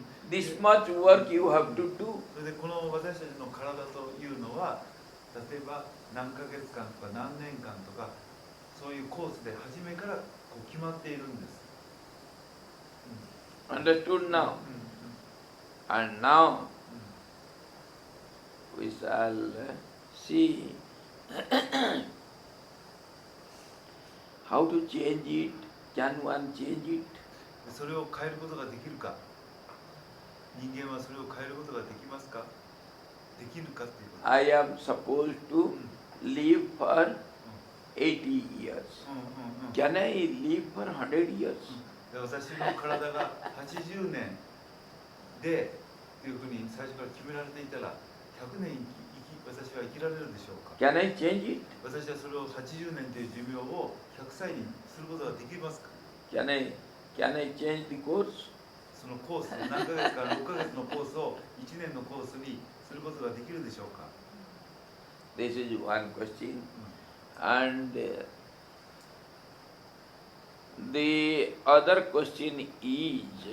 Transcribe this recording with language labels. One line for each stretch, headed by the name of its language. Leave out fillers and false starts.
English: This much work you have to do.
Japanese: それでこの私たちの体というのは、例えば何ヶ月間とか何年間とかそういうコースで初めからこう決まっているんです。
English: Understood now? And now we shall see how to change it. Can one change it?
Japanese: それを変えることができるか、人間はそれを変えることができますか、できるかっていうこと。
English: I am supposed to live for 80 years. Can I live for 100 years?
Japanese: 私の体が80年でというふうに最初から決められていたら100年私は生きられるでしょうか。
English: Can I change it?
Japanese: 私はそれを80年という寿命を100歳にすることができますか。
English: Can I change the course?
Japanese: そのコース、何ヶ月か6ヶ月のコースを1年のコースにすることができるでしょうか。
English: This is one question. And the other question is,